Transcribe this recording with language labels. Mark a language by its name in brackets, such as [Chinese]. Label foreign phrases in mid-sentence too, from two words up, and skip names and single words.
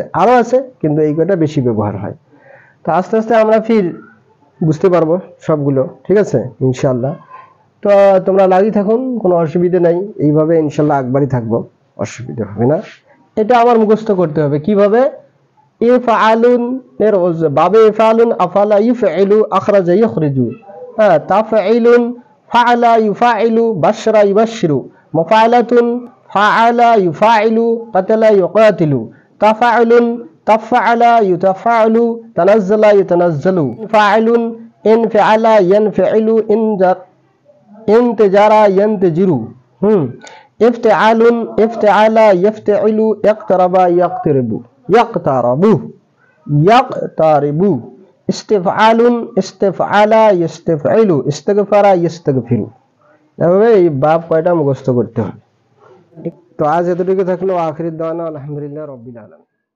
[Bangla] আরো আছে কিন্তু এই কয়টা বেশি ব্যবহার হয়। তো আস্তে আস্তে আমরা ফির বুঝতে পারবো সবগুলো, ঠিক আছে ইনশাআল্লাহ। তো তোমরা লাগি থাকুন, কোনো অসুবিধা নাই, এইভাবে ইনশাআল্লাহ একবারই থাকবো, অসুবিধা হবে না। এটা আমার মুখস্থ করতে হবে কিভাবে। ইফআলুন এর বাবে [Arabic] إفعال أفعل يفعل أخرج يخرج. হ্যাঁ, تفعيل فعّل يفعّل بشّر يبشّر. مفاعلة فاعل يفاعل قاتل يقاتل. تفاعل تفاعل يتفاعل تنزّل يتنزّل. انفعال انفعل ينفعل انتظر ينتظر. افتعال افتعل يفتعل اقترب يقترب، يقترب، يقترب. استفعال استفعل يستفعل، استغفر يستغفر. [Bangla] এভাবে এই বাব কয়টা মুখস্থ করতে হবে। তো আজ এতটুকু থাকলো। [Arabic] آخر دعوانا الحمد لله رب العالمين.